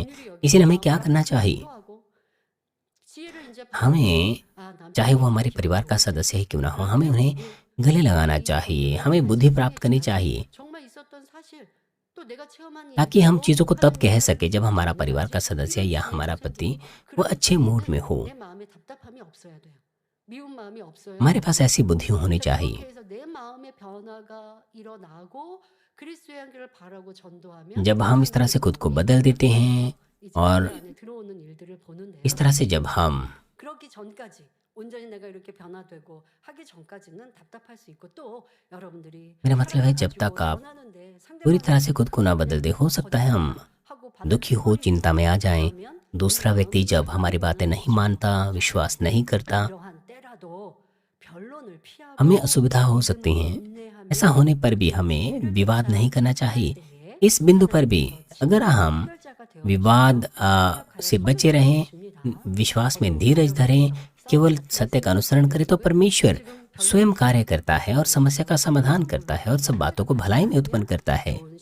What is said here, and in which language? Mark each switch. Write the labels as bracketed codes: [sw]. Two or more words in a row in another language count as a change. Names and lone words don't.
[hi] इसलिए हमें क्या करना चाहिए? हमें, चाहे वो हमारे परिवार का सदस्य ही क्यों ना हो, हमें उन्हें गले लगाना चाहिए, हमें बुद्धि प्राप्त करनी चाहिए, ताकि हम चीज़ों को तब कह सके जब हमारा परिवार का सदस्य या हमारा पति वो अच्छे मूड में हो। हमारे पास ऐसी बुद्धि होनी चाहिए। जब हम इस तरह से खुद को बदल देते हैं और इस तरह से जब हम [ko] 그렇기 전까지 온전히 내가 이렇게 변화되고 하기 전까지는 답답할 수 있고 또 여러분들이 [hi] मेरा मतलब है जब तक आप पूरी तरह से खुद को ना बदल दे। हो सकता है हम दुखी हो, चिंता में आ जाएं। दूसरा व्यक्ति जब हमारी बातें नहीं मानता, विश्वास नहीं करता, हमें असुविधा हो सकती हैं। ऐसा होने पर भी हमें विवाद नहीं करना चाहिए। इस बिंदु पर भी अगर हम विवाद से बचे रहें, विश्वास में धीरज धरें, केवल सत्य का अनुसरण करें, तो परमेश्वर स्वयं कार्य करता है और समस्या का समाधान करता है और सब बातों को भलाई में उत्पन्न करता है।